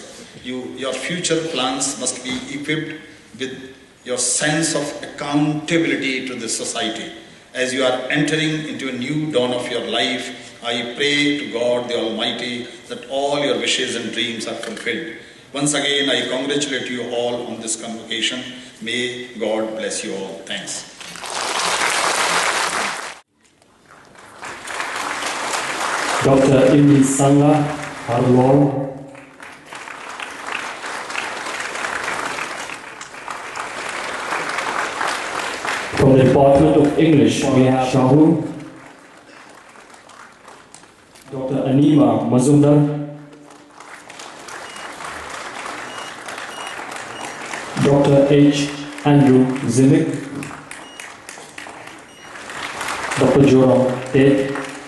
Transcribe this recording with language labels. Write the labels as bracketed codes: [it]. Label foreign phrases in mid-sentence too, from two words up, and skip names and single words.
[en] Your future plans must be equipped with your sense of accountability to the society. As you are entering into a new dawn of your life, I pray to God the Almighty that all your wishes and dreams are fulfilled. Once again, I congratulate you all on this convocation. May God bless you all. Thanks. Dr. Samla, Harwal. From the Department of English, we have Shahu, Dr. Anima Mazumdar, Dr. H. Andrew Zimic, Dr. Burom Ted,